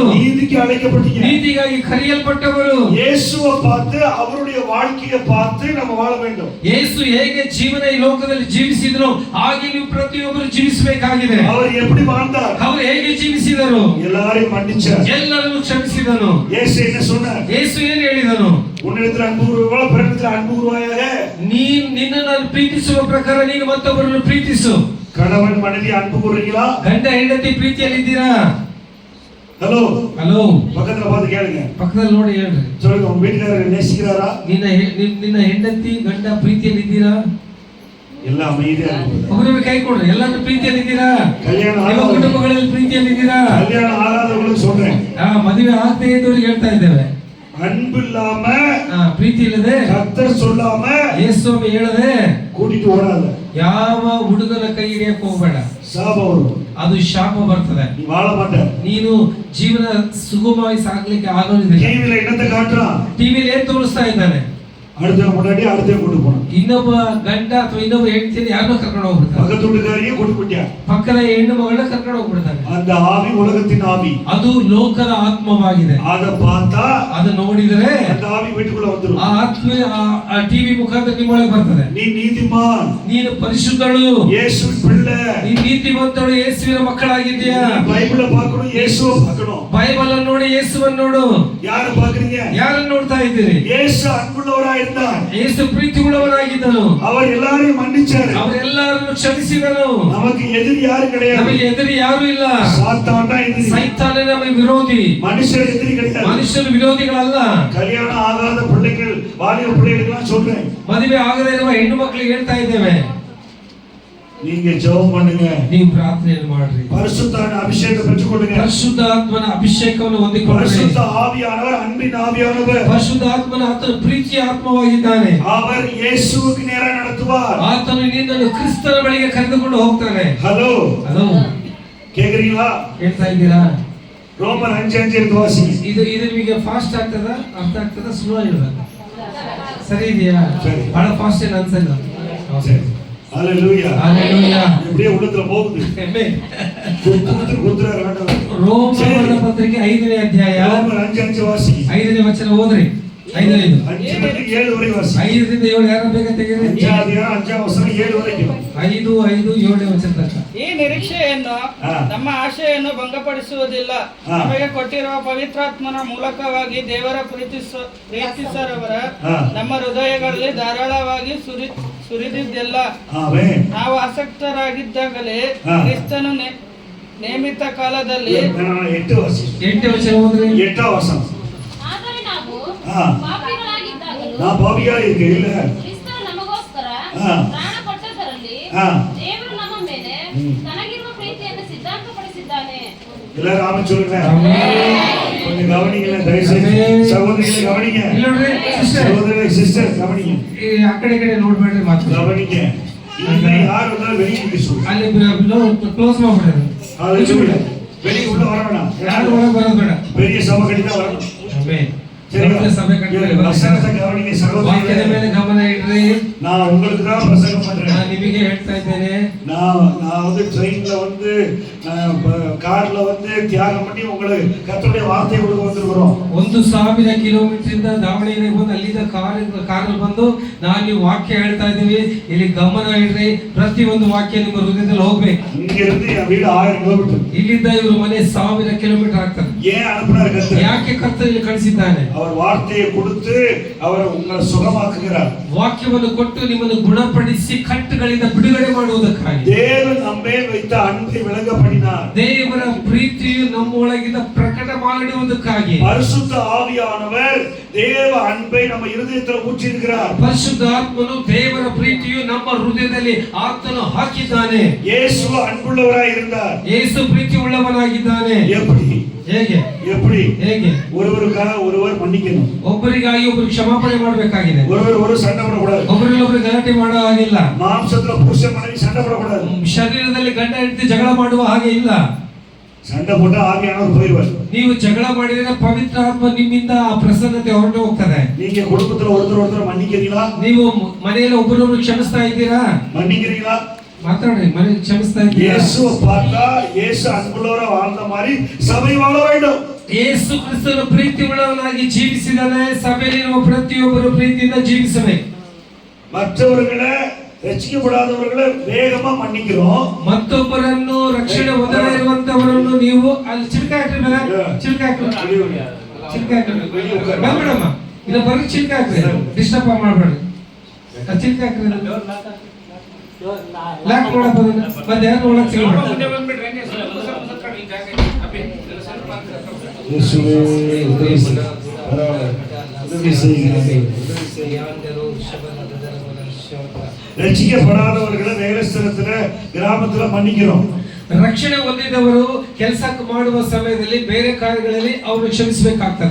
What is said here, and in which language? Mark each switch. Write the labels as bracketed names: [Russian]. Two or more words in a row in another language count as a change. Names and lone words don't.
[Tamil] நீதிக்கு அழைக்கப்பட்டீங்க. [Kannada] ನೀತಿಗಾಗಿ ಕರೆಯಲ್ಪಟ್ಟವರು. [Tamil] இயேசுவை பார்த்து, அவருடைய வாழ்க்கையை பார்த்து நம்ம வாழ வேண்டும். [Kannada] ಯೇಸು ಹೇಗೆ ಜೀವನ ಈ ಲೋಕದಲ್ಲಿ ಜೀವಿಸಿದ್ರು ಹಾಗೆ ನೀವು ಪ್ರತಿಯೊಬ್ಬರು ಜೀವಿಸಬೇಕಾಗಿದೆ. [Tamil] அவர் எப்படி வாழ்ந்தார்? [Kannada] ಅವರು ಹೇಗೆ ಜೀವಿಸಿದರು? [Tamil] எல்லாரையும் மன்னிச்சார், [Kannada] ಎಲ್ಲರನ್ನು ಕ್ಷಮಿಸಿದನು. [Tamil] இயேசு என்ன சொன்னார்? [Kannada] ಯೇಸು ಏನು ಹೇಳಿದನು? [Tamil] உன்னிடத்தில் அன்பு கூறுவாயா, பிறனிடத்தில் அன்பு கூறுவாயாக. [Kannada] ನಿನ್ನನ್ನು ಪ್ರೀತಿಸುವ ಪ್ರಕಾರ ನೀನು ಮತ್ತೊಬ್ಬರನ್ನು ಪ್ರೀತಿಸು. [Tamil] கணவன் மனைவி அன்பு கூறுறீங்களா? [Kannada] ಗಂಡ ಹೆಂಡತಿ ಪ್ರೀತಿಯಲ್ಲಿದ್ದೀರಾ? [Tamil] ஹலோ [Kannada] ಹಲೋ, [Tamil] பக்கத்துல பார்த்து கேளுங்க, [Kannada] ಪಕ್ಕದಲ್ಲಿ ನೋಡಿ ಹೇಳ್ರಿ. [Tamil] சொல்லுங்க, உங்க வீட்டுக்காரர் நேசிக்கிறாரா? [Kannada] ನಿನ್ನ ಹೆಂಡತಿ ಗಂಡ ಪ್ರೀತಿಯಲ್ಲಿದ್ದೀರಾ? [Tamil] ಎಲ್ಲ அமைதியா இருக்கு. [Kannada] ಒಬ್ಬರಿಗೆ ಕೈ ಕೊಡ್ರಿ. ಎಲ್ಲರೂ ಪ್ರೀತಿಯಲ್ಲಿದ್ದೀರಾ? [Tamil] கல்யாணம் [Kannada] ನಿಮ್ಮ [Tamil] ஆகாத, [Kannada] ಕುಟುಂಬಗಳಲ್ಲಿ ಪ್ರೀತಿಯಲ್ಲಿದ್ದೀರಾ? [Tamil] கல்யாணம் ஆகாதவங்களுக்கு சொல்றேன், [Kannada] ಮದುವೆ ಆಗದೆ ಇದ್ದವರಿಗೆ ಹೇಳ್ತಾ ಇದ್ದೇವೆ, [Tamil] அன்பு இல்லாம, [Kannada] ಪ್ರೀತಿ ಇಲ್ಲದೆ, [Tamil] கர்த்தர் சொல்லாம [Kannada] ಯೇಸುವೆ ಹೇಳದೆ [Tamil] கூட்டிட்டு ஓடாத. [Kannada] ಯಾವ ಹುಡುಗನ ಕೈ ಹಿಡಿಯಕ್ಕೆ ಹೋಗಬೇಡ, [Tamil] சாபம் வரும், [Kannada] ಅದು ಶಾಪ ಬರ್ತದೆ. [Tamil] நீ வாழ மாட்ட. [Kannada] ನೀನು ಜೀವನ ಸುಗಮವಾಗಿ ಸಾಗಲಿಕ್ಕೆ ಆಗೋದಿಲ್ಲ. [Tamil] டிவில என்னத்தை காட்டுறான்? [Kannada] ಟಿವಿಲಿ ಏನ್ ತೋರಿಸ್ತಾ ಇದ್ದಾನೆ? [Tamil] அடுத்த முன்னாடி அடுத்த கூட்டு போனான், [Kannada] ಇನ್ನೊಬ್ಬ ಗಂಡ ಅಥವಾ ಇನ್ನೊಬ್ಬ ಹೆಂಡತಿಯನ್ನು ಯಾರನ್ನೋ ಕರ್ಕೊಂಡು ಹೋಗ್ಬಿಡ್ತಾನೆ, [Tamil] பக்கத்து வீட்டுக்காரியே கூட்டு போட்டியா. [Kannada] ಪಕ್ಕದ ಹೆಣ್ಣು ಮಗಳನ್ನ ಕರ್ಕೊಂಡು ಹೋಗ್ಬಿಡ್ತಾನೆ. [Tamil] அந்த ஆவி உலகத்தின் ஆவி, [Kannada] ಅದು ಲೋಕದ ಆತ್ಮವಾಗಿದೆ. [Tamil] அத பார்த்தா [Kannada] ಅದು ನೋಡಿದರೆ [Tamil] அந்த ஆவி வீட்டுக்குள்ள வந்துரும். [Kannada] ಆ ಆತ್ಮ ಆ ಟಿವಿ ಮುಖಾಂತರ ನಿಮ್ಮೊಳಗೆ ಬರ್ತದೆ. [Tamil] நீ நீதிமான், [Kannada] ನೀನು ಪರಿಶುದ್ಧಳು, [Tamil] இயேசுவின் பிள்ளை, [Kannada] ನೀ ನೀತಿವಂತಳು, ಯೇಸುವಿನ ಮಕ್ಕಳಾಗಿದ್ದೀಯಾ. [Tamil] பைபிளை பார்க்கணும், இயேசுவை பார்க்கணும். [Kannada] ಬೈಬಲ್ ಅನ್ನು ನೋಡಿ, ಯೇಸುವನ್ನು ನೋಡು. [Tamil] யாரை பார்க்கறீங்க? [Kannada] ಯಾರನ್ನು ನೋಡ್ತಾ ಇದ್ದೀರಿ? [Tamil] இயேசு அன்புள்ளவராய் இருந்தார், [Kannada] ಯೇಸು ಪ್ರೀತಿಯುಳ್ಳವನಾಗಿದ್ದನು. [Tamil] அவர் எல்லாரையும் மன்னிச்சார், [Kannada] ಅವರೆಲ್ಲರನ್ನು ಕ್ಷಮಿಸಿದನು. [Tamil] நமக்கு எதிரி யாரும் கிடையாது. [Kannada] ನಮಗೆ ಎದುರು ಯಾರು ಇಲ್ಲ. [Tamil] சாத்தான் தான் எதிரி, [Kannada] ಸೈತಾನೇ ನಮಗೆ ವಿರೋಧಿ, [Tamil] மனுஷர் எதிரி கிடையாது. [Kannada] ಮನುಷ್ಯರು ವಿರೋಧಿಗಳಲ್ಲ. [Tamil] கல்யாணம் ஆகாத பிள்ளைகள், வாலிப பிள்ளைகளுக்கு சொல்றேன், [Kannada] ಮದುವೆ ಆಗದೇ ಇರುವ ಹೆಣ್ಣು ಮಕ್ಕಳಿಗೆ ಹೇಳ್ತಾ ಇದ್ದೇವೆ, [Tamil] நீங்க ஜெபம் பண்ணுங்க, [Kannada] ನೀವು ಪ್ರಾರ್ಥನೆಯನ್ನು ಮಾಡ್ರಿ. [Tamil] பரிசுத்தான அபிஷேகம் பெற்றுக்கொள்ளுங்க. [Kannada] ಪರಿಶುದ್ಧ ಆತ್ಮನ ಅಭಿಷೇಕವನ್ನು ಹೊಂದಿಕೊಳ್ಳಿ. [Tamil] பரிசுத்த ஆவியானவர், அன்பின் ஆவியானவர், [Kannada] ಪರಿಶುದ್ಧ ಆತ್ಮನ ಆತನು ಪ್ರೀತಿಯ ಆತ್ಮವಾಗಿದ್ದಾನೆ. [Tamil] அவர் இயேசுவுக்கு நேரா நடத்துவார். [Kannada] ಆತನು ನಿನ್ನನ್ನು ಕ್ರಿಸ್ತನ ಬಳಿಗೆ ಕರೆದುಕೊಂಡು ಹೋಗ್ತಾನೆ. [Tamil] ஹலோ, [Kannada] ಹಲೋ, [Tamil] கேக்குறீங்களா? [Kannada] ಹೇಳ್ತಾ ಇದ್ದೀರಾ? [Tamil] ரோமர் 5:5 எடுத்து வாசி. [Kannada] ಇದು ನಿಮಗೆ ಫಾಸ್ಟ್ ಆಗ್ತದ, ಅರ್ಥ ಆಗ್ತದ, ಸ್ಲೋ ಆಗಿರೋದು? ಸರಿ ಇದೆಯಾ? ಸರಿ. ಬಹಳ ಫಾಸ್ಟ್ ಏನು ಅನ್ಸಲ್ಲ. [Tamil] சரி, ஹalleluya. [Kannada] ಹalleluya. [Tamil] எப்படியே உள்ளத்துல போகுது, குத்துறாரு ஆண்டவர். [Kannada] ರೋಮರ ಪತ್ರಿಕೆ 5ನೇ ಅಧ್ಯಾಯ [Tamil] ரோமர் 5:5 வாசி. [Kannada] 5ನೇ ವಚನ ಓದ್ರಿ. 5:5 5:7 ವರೆಗೆ ವಾಸಿ. 5ರಿಂದ 7 ಯಾರು ಬೇಗ ತೆಗೆಯಿರಿ. 5ನೇ ವಚನ 7 ವರೆಗೆ. 5, 7ನೇ ವಚನ ತನಕ. ಈ ನಿರೀಕ್ಷೆಯನ್ನು ನಮ್ಮ ಆಶೆಯನ್ನು ಭಂಗಪಡಿಸುವುದಿಲ್ಲ. ನಮಗೆ ಕೊಟ್ಟಿರುವ ಪವಿತ್ರಾತ್ಮನ ಮೂಲಕವಾಗಿ ದೇವರ ಪ್ರೀತಿಸರವರ ನಮ್ಮ ಹೃದಯಗಳಲ್ಲಿ ಧಾರಾಳವಾಗಿ ಸುರಿದಿದ್ದೆಲ್ಲ. ನಾವು ಆಸಕ್ತರಾಗಿದ್ದಾಗಲೇ ಕ್ರಿಸ್ತನು ನೇಮಿತ ಕಾಲದಲ್ಲಿ 8ನೇ ವಚನ ಓದ್ರಿ. 8ನೇ ವಚನ. ಆದರೆ ನಾವು ಪಾಪಿಗಳಾಗಿದ್ದಾಗಲೂ [Tamil] நான் பாவியா இருக்கேன் இல்ல, [Kannada] ಕ್ರಿಸ್ತನು ನಮಗೋಸ್ಕರ ಪ್ರಾಣ ಕೊಟ್ಟದರಲ್ಲಿ ದೇವರು ನಮ್ಮ ಮೇಲೆ ತನಗಿರುವ ಪ್ರೀತಿಯನ್ನು ಸಿದ್ಧಾಂತಪಡಿಸಿದ್ದಾನೆ. [Tamil] எல்லாரும் ஆமென் சொல்லுங்க. கொஞ்சம் கவனிங்க, தயவுசெய்து சகோதரிகளை கவனிங்க. [Kannada] ಇಲ್ಲಿ ನೋಡ್ರಿ ಸಿಸ್ಟರ್, [Tamil] சகோதரி சிஸ்டர் கவனிங்க, [Kannada] ಈ ಆ ಕಡೆ ನೋಡ್ಬೇಡ್ರಿ, ಮಾತು [Tamil] கவனிங்க. இனிமே யார் வந்தாலும் வெளியே நிக்க சொல்லு. [Kannada] ಅಲ್ಲಿ ಕ್ಲೋಸ್ ಮಾಡ್ಬಿಡ್ರಿ. [Tamil] வெளியே உள்ள வர வேணாம். [Kannada] ಯಾರು ಒಳಗೆ ಬರೋದು ಬೇಡ. [Tamil] பெரிய சபை கட்டி தான் வரணும். [Kannada] ಆಮೆನ್. [Tamil] சரிங்களா? [Kannada] ಸಭೆ ಕಟ್ಟಿದ್ರೆ [Tamil] வசனத்தை கவனிங்க [Kannada] ವಾಕ್ಯದ [Tamil] சகோதரர்களே. [Kannada] ಮೇಲೆ ಗಮನ ಇಡ್ರಿ. [Tamil] நான் உங்களுக்கு தான் பிரசங்கம் பண்றேன். [Kannada] ನಾನು ನಿಮಗೆ ಹೇಳ್ತಾ ಇದ್ದೇನೆ. [Tamil] நான் வந்து ட்ரெயின்ல வந்து கார்ல வந்து தியாகம் பண்ணி உங்களுக்கு கர்த்தருடைய வார்த்தையை கொடுக்க வந்துருக்கிறோம். [Kannada] 1000 ಕಿಲೋಮೀಟರ್ ಇಂದ ದಾವಣಗೆರೆಗೆ ಬಂದು ಅಲ್ಲಿಂದ ಕಾರಲ್ಲಿ ಬಂದು ನಾನು ನೀವು ವಾಕ್ಯ ಹೇಳ್ತಾ ಇದ್ದೀವಿ. ಇಲ್ಲಿ ಗಮನ ಇಡ್ರಿ. ಪ್ರತಿಯೊಂದು ವಾಕ್ಯ ನಿಮ್ಮ ಹೃದಯದಲ್ಲಿ ಹೋಗ್ಬೇಕು. [Tamil] இங்க இருந்து என் வீடு 1000 கிலோமீಟರ್. [Kannada] ಇಲ್ಲಿಂದ ಇವರು ಮನೆ 1000 ಕಿಲೋಮೀಟರ್ ಆಗ್ತದೆ. [Tamil] ஏன் அனுப்புனார் கர்த்தர்? [Kannada] ಯಾಕೆ ಕರ್ತನು ಇಲ್ಲಿ ಕಳಿಸಿದ್ದಾನೆ? [Tamil] அவர் வார்த்தையை கொடுத்து அவர் உங்களை சுகமாக்குகிறார். [Kannada] ವಾಕ್ಯವನ್ನು ಕೊಟ್ಟು ನಿಮ್ಮನ್ನು ಗುಣಪಡಿಸಿ ಕಟ್ಟುಗಳಿಂದ ಬಿಡುಗಡೆ ಮಾಡುವುದಕ್ಕಾಗಿ. [Tamil] தேவன் நம்மேல் வைத்த அன்பை விளங்க பண்ணினார். [Kannada] ದೇವರ ಪ್ರೀತಿಯು ನಮ್ಮೊಳಗಿಂದ ಪ್ರಕಟ ಮಾಡುವುದಕ್ಕಾಗಿ [Tamil] பரிசுத்த ஆவியானவர் தேவ அன்பை நம்ம இருதயத்தில் ஊற்றியிருக்கிறார். [Kannada] ಪರಿಶುದ್ಧಾತ್ಮನು ದೇವರ ಪ್ರೀತಿಯು ನಮ್ಮ ಹೃದಯದಲ್ಲಿ ಆತನು ಹಾಕಿದ್ದಾನೆ. [Tamil] இயேசு அன்புள்ளவராய் இருந்தார். [Kannada] ಯೇಸು ಪ್ರೀತಿ ಉಳ್ಳವನಾಗಿದ್ದಾನೆ. [Tamil] எப்படி? [Kannada] ಹೇಗೆ? [Tamil] எப்படி? [Kannada] ಹೇಗೆ? [Tamil] ஒருவருக்காக ஒருவர் மன்னிக்கணும். [Kannada] ಒಬ್ಬರಿಗಾಗಿ ಒಬ್ಬರು ಕ್ಷಮಾಪಣೆ ಮಾಡಬೇಕಾಗಿದೆ. [Tamil] ஒருவர் சண்டை போடக்கூடாது. [Kannada] ಒಬ್ಬರಿಗೊಬ್ಬರು ಗಲಾಟೆ ಮಾಡೋ ಹಾಗಿಲ್ಲ. [Tamil] மாம்சத்துல புருஷ மனைவி சண்டை போடக்கூடாது. [Kannada] ಶರೀರದಲ್ಲಿ ಗಂಡ ಹೆಂಡತಿ ಜಗಳ ಮಾಡುವ ಹಾಗೆ ಇಲ್ಲ. [Tamil] சண்டை போட்டா ஆவியானவர் போயிடுவார். [Kannada] ನೀವು ಜಗಳ ಮಾಡಿದ್ರೆ ಪವಿತ್ರ ಆತ್ಮ ನಿಮ್ಮಿಂದ ಆ ಪ್ರಸನ್ನತೆ ಹೊರಟು ಹೋಗ್ತದೆ. [Tamil] நீங்க குடும்பத்துல ஒருத்தர் மன்னிக்கிறீங்களா? [Kannada] ನೀವು ಮನೆಯಲ್ಲಿ ಒಬ್ಬರೊಬ್ಬರು ಕ್ಷಮಿಸ್ತಾ ಇದ್ದೀರಾ? [Tamil] மன்னிக்கிறீங்களா? [Kannada] ಮಾತಾಡಿ. ಮನೆ ಕ್ಷಮಿಸ್ತಾ ಇದ್ದೀರಾ? [Tamil] இயேசுவை பார்த்தா இயேசு அன்புள்ளவரா வாழ்ந்த மாதிரி சபை வாழ வேண்டும். [Kannada] ಯೇಸು ಕ್ರಿಸ್ತನ ಪ್ರೀತಿ ಉಳ್ಳವನಾಗಿ ಜೀವಿಸಿದಾನೆ. ಸಭೆಯಲ್ಲಿರುವ ಪ್ರತಿಯೊಬ್ಬರು ಪ್ರೀತಿಯಿಂದ ಜೀವಿಸಬೇಕು. [Tamil] மற்றவர்களை [Kannada] ರಕ್ಷಿಸಲ್ಪಡಾದವರನ್ನ ವೇಗமா [Tamil] ಮನ್ನಿக்கிறோம். [Kannada] ಮತ್ತೊಬ್ಬರನ್ನು ರಕ್ಷಣೆ ಹೊಂದದೇ ಇರುವಂತವರನ್ನು ನೀವು ಅಲ್ಲಿ ಚಿಲ್ಕಾಕ್ರಿ ಮೇಲೆ ಚಿಲ್ಕಾಕ್ರಿ ಬಂದ್ಬಿಡಮ್ಮ. ಇಲ್ಲ ಬರೀ ಚಿಲ್ಕಾಕ್ರಿ, ಡಿಸ್ಟರ್ಬ್ ಮಾಡ್ಬೇಡ್ರಿ. ಚಿಲ್ಕಾಕ್ರಿ ಲಾಕ್ ಮಾಡಪ್ಪ. ಮತ್ತೆ ಯಾರು ಒಳಗೆ ಸಿಗಬೇಡ. [Tamil] ரட்சிக்கப்படாதவர்களை வேலை ஸ்தலத்துல கிராமத்துல மன்னிக்கிறோம். [Kannada] ರಕ್ಷಣೆ ಹೊಂದಿದವರು ಕೆಲಸ ಮಾಡುವ ಸಮಯದಲ್ಲಿ ಬೇರೆ ಕಾರ್ಯಗಳಲ್ಲಿ ಅವರು ಕ್ಷಮಿಸಬೇಕಾಗ್ತದೆ.